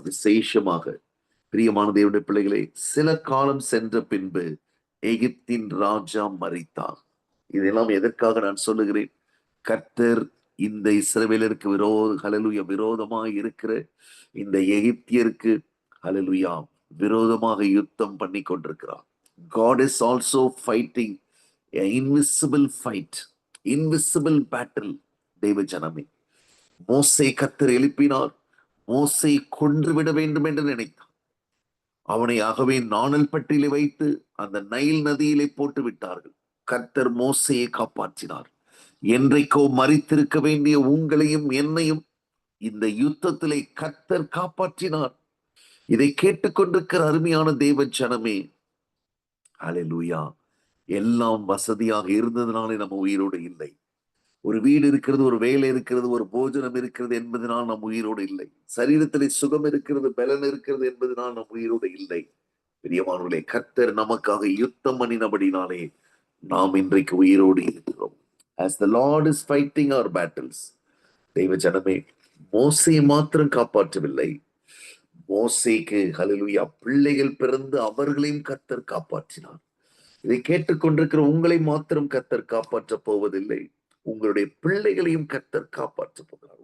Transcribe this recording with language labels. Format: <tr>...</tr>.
<ta>விசேஷமாக பிரியமான தேவனுடைய பிள்ளைகளே, சில காலம் சென்ற பின்பு எகிப்தின் ராஜா மரித்தார். இதெல்லாம் எதற்காக நான் சொல்லுகிறேன்? கர்த்தர் இந்த இஸ்ரவேலருக்கு ஹல்லேலூயா விரோதமாக இருக்கிற இந்த எகிப்தியருக்கு ஹல்லேலூயா விரோதமாக யுத்தம் பண்ணி கொண்டிருக்கிறார்.</ta> <en>God is also fighting an invisible fight, invisible battle.</en> <ta>தெய்வ ஜனமே, மோசே கர்த்தர் எழுப்பினார். மோசே கொன்றுவிட வேண்டும் என்று நினைத்தார். அவனை ஆகவே நாணல் பட்டியலை வைத்து அந்த நைல் நதியிலே போட்டு விட்டார்கள். கர்த்தர் மோசையை காப்பாற்றினார். என்றைக்கோ மரித்திருக்க வேண்டிய உங்களையும் என்னையும் இந்த யுத்தத்திலே கர்த்தர் காப்பாற்றினார். இதை கேட்டுக்கொண்டிருக்கிற அருமையான தேவ ஜனமே, ஹல்லேலூயா, எல்லாம் வசதியாக இருந்ததுனாலே நம்ம உயிரோடு இல்லை. ஒரு வீடு இருக்கிறது, ஒரு வேலை இருக்கிறது, ஒரு போஜனம் இருக்கிறது என்பதனால் நம் உயிரோடு இல்லை. சரீரத்திலே சுகம் இருக்கிறது, பலன் இருக்கிறது என்பதனால் நம் உயிரோடு இல்லை. பிரியமானவர்களே, கர்த்தர் நமக்காக யுத்தம் பண்ணினபடினாலே நாம் இன்றைக்கு உயிரோடு இருக்கிறோம்.</ta> <en>As the Lord is fighting our battles.</en> <ta>தெய்வ ஜனமே, மோசையை மாத்திரம் காப்பாற்றவில்லை, மோசேக்கு ஹல்லேலூயா பிள்ளைகள் பிறந்து அவர்களையும் கர்த்தர் காப்பாற்றினார். இதை கேட்டுக்கொண்டிருக்கிற உங்களை மாத்திரம் கர்த்தர் காப்பாற்ற போவதில்லை, உங்களுடைய பிள்ளைகளையும் கர்த்தர் காப்பாற்ற போகிறார்.</ta>